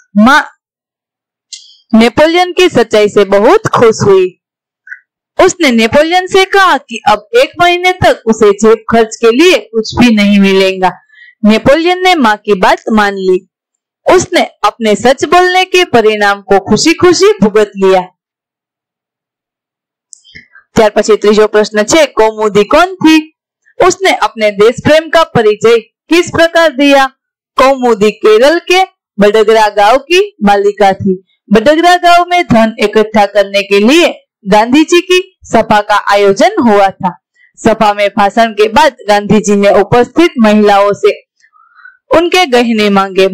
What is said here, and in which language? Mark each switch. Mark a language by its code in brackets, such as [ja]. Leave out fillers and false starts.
[hi] माँ नेपोलियन की सच्चाई से बहुत खुश हुई। उसने नेपोलियन से कहा कि अब 1 महीने तक उसे जेब खर्च के लिए कुछ भी नहीं मिलेगा। नेपोलियन ने माँ की बात मान ली। उसने अपने सच बोलने के परिणाम को खुशी खुशी भुगत लिया। [gu] ત્યાર પછી ત્રીજો પ્રશ્ન છે, કૌમુદી [hi] कौन थी? उसने अपने देश प्रेम का परिचय किस प्रकार दिया? कौमुदी केरल के बडगरा गांव की मालिका थी। बडगरा गांव में धन इकट्ठा करने के लिए गांधी जी की सभा का आयोजन हुआ था। सभा में भाषण के बाद गांधी जी ने उपस्थित महिलाओं से उनके गहने मांगे।